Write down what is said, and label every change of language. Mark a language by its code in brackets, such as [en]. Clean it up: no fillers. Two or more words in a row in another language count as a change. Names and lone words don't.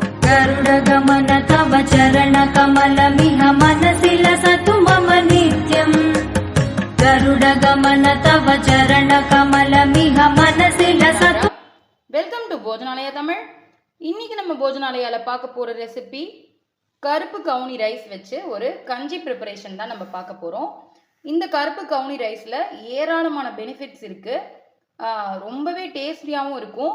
[sa] गरुडगमन तव चरणकमलमिह मनसि लसतु मम नित्यम् गरुडगमन तव चरणकमलमिह मनसि लसतु। [en] welcome to போஜனாலயா தமிழ். [ta] இன்னைக்கு நம்ம போஜனாலயால பார்க்க போற ரெசிபி கருப்பு கவுனி ரைஸ் வச்சு ஒரு கஞ்சி ப்ரிப்பரேஷன் தான் நம்ம பார்க்க போறோம். இந்த கருப்பு கவுனி ரைஸ்ல ஏராளமான பெனிஃபிட்ஸ் இருக்கு, ரொம்பவே டேஸ்டியாகவும் இருக்கும்.